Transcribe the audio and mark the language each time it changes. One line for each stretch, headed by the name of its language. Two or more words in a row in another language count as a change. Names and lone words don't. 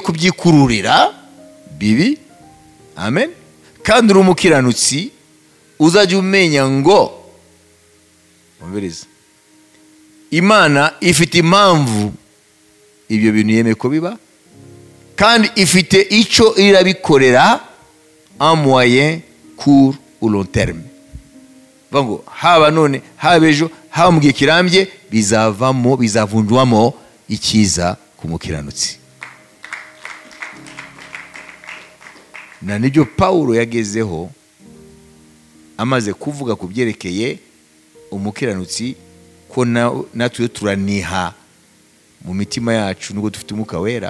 Kinyarwanda: kubyikururira bibi, amen, kandi uri umukiranutsi uzajya umenya ngo umviriza, Imana ifite impamvu ibyo bintu yemeye ko biba, kandi ifite icyo irabikorera
French: en moyen court ou long terme.
Kinyarwanda: Vango haba none haba ejo haba mu gihe kirambye bizavunjwamo ikiza ku mukiranutsi. Na nibyo Paulo yagezeho amaze kuvuga ku byerekeye umukiranutsi ko natwe turaniha mu mitima yacu nubwo dufite umwuka wera.